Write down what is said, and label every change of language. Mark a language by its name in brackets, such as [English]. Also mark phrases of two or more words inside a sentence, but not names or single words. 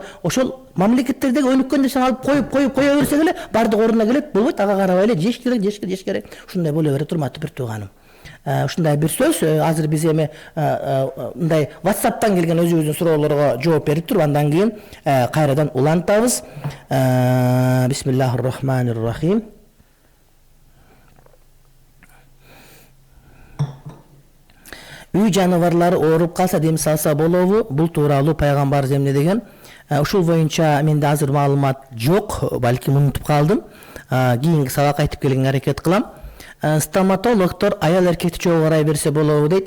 [Kyrgyz] Ошол мамлекеттердеги өнүккөн нерсени алып коюп берсек эле бардык ордуна келет, болбойт. Ага карабай эле жеш керек. Ушундай боло берет, урматтуу бир тууганым. Ушундай бир сөз. Азыр биз эми мындай WhatsApp'тан келген өзүбүздүн суроолорго жооп берип туруп, андан кийин кайрадан улантабыз. [Arabic] بسم الله الرحمن الرحيم. [Kyrgyz] Үй жаныбарлары ооруп калса дем салса болобу? Бул тууралуу пайгамбарыбыз эмне деген? Ушул боюнча менде азыр маалымат жок, балким унутуп калдым. Кийинки сабакка айтып келгенге аракет кылам. Стоматологдор аял эркекти чогуу карай берсе болобу дейт.